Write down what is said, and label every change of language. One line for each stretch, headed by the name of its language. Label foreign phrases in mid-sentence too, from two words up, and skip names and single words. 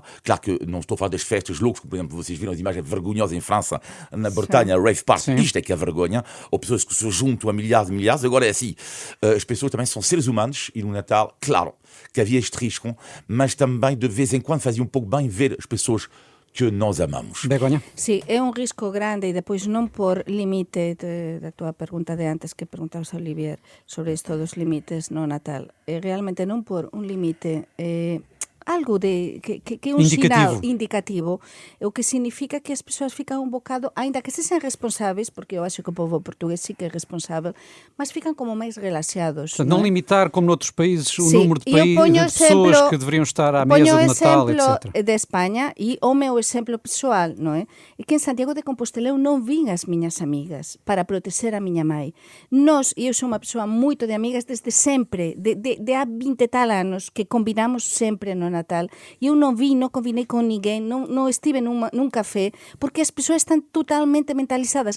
Portuguese: Claro que não estou a falar das festas loucas, por exemplo, vocês viram as imagens vergonhosas em França, na Bretanha, Rave Park, isto é que é vergonha, ou pessoas que se juntam a milhares e milhares. Agora é assim, as pessoas também são seres humanos e no Natal, claro, que havia este risco, mas também de vez em quando fazia um pouco bem ver as pessoas que nós amamos. Begonha?
Galician: Sí, é un risco grande e depois non por limite da tua pergunta de antes que preguntabas a Olivier sobre isto dos limites no Natal. Realmente non por un limite algo de que é un sinal indicativo, o que significa que as persoas fican un bocado, aínda que se sean responsáveis, porque eu acho que o povo portugués sí que é responsável, mas fican como máis relaxados.
Portuguese: Portanto, não limitar, como noutros países, o número de pessoas que deveriam estar à mesa de Natal, etc.
Galician: Poño exemplo de España e o meu exemplo pessoal, non é? E que en Santiago de Compostela eu non vin as miñas amigas para proteger a miña mãe. Eu sou unha persoa moito de amigas desde sempre, de há 20 e tal anos, que combinamos sempre no Natal, e eu non combinei con ninguén, non estive nun café, porque as persoas están totalmente mentalizadas.